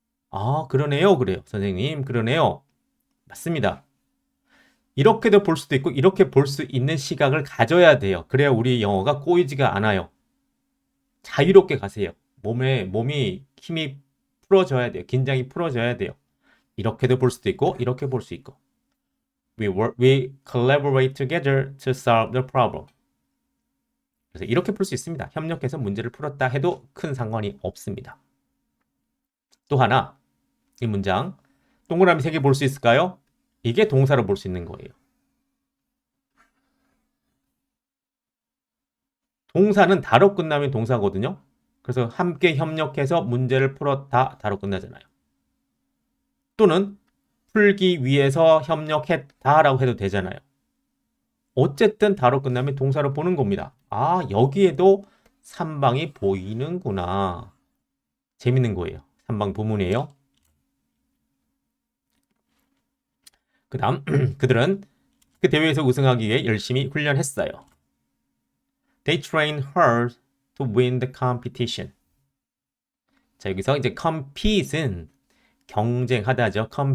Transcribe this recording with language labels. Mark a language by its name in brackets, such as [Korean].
[Korean] 아, 그러네요. 그래요. 선생님, 그러네요. 맞습니다. 이렇게도 볼 수도 있고 이렇게 볼 수 있는 시각을 가져야 돼요. 그래야 우리 영어가 꼬이지가 않아요. 자유롭게 가세요. 몸이 힘이 풀어져야 돼요. 긴장이 풀어져야 돼요. 이렇게도 볼 수도 있고 이렇게 볼 수 있고. [English] We collaborate together to solve the problem. [Korean] 그래서 이렇게 풀 수 있습니다. 협력해서 문제를 풀었다 해도 큰 상관이 없습니다. 또 하나, 이 문장 동그라미 3개 볼 수 있을까요? 이게 동사로 볼 수 있는 거예요. 동사는 다로 끝나면 동사거든요. 그래서 함께 협력해서 문제를 풀었다 다로 끝나잖아요. 또는 풀기 위해서 협력했다라고 해도 되잖아요. 어쨌든 다로 끝나면 동사로 보는 겁니다. 아, 여기에도 3방이 보이는구나. 재밌는 거예요. 3방 부문이에요. 그 다음 그들은 그 대회에서 우승하기 위해 열심히 훈련했어요. [English] They trained hard to win the competition. [Korean] 자, 여기서 이제 compete는 경쟁하다죠.